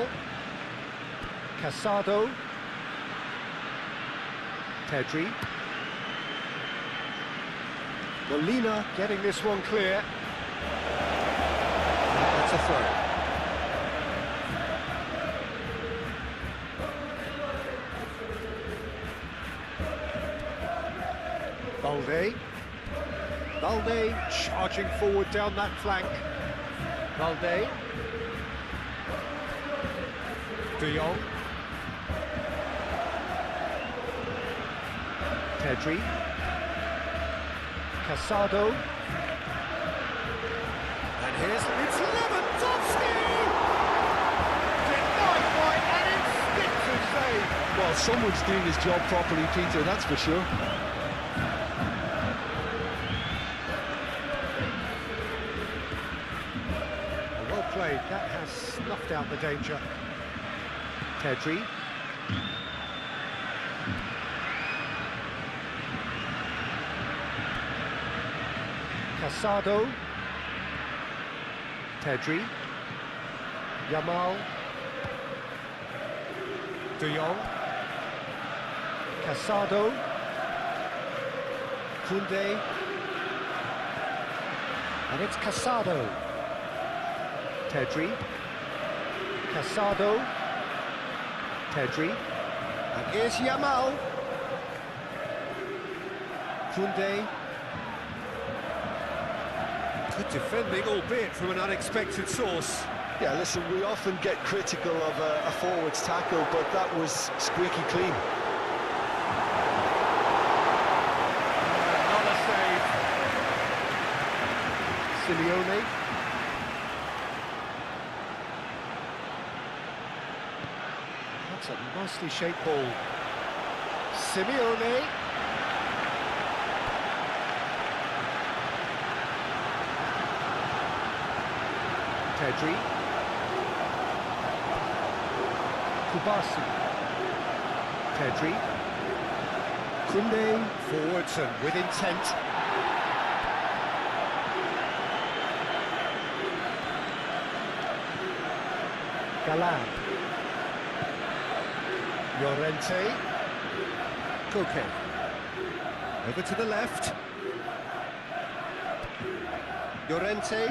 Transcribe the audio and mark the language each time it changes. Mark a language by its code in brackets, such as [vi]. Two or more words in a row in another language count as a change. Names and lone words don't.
[en] Casado. Pedri. Molina getting this one clear. It's a throw. Balde charging forward down that flank. Balde. De Jong. Pedri. Casado. And here's Lewandowski! Denied by an instinctive save. Well, someone's doing his job properly, Peter, that's for sure. Well played, that has snuffed out the danger. Pedri. Casado. Pedri. Yamal. De Jong. Casado. Koundé. And it's Casado. Pedri. Casado. Pedri. And here's Yamal. Koundé. Good defending, albeit from an unexpected source. Yeah, listen, we often get critical of a forward's tackle, but that was squeaky clean. Another save. Simeone. That's a nicely shaped ball. Simeone. Pedri. Kubasi. Pedri. Koundé. Forwards and with intent. Galan. Llorente. Koke. Over to the left. Llorente.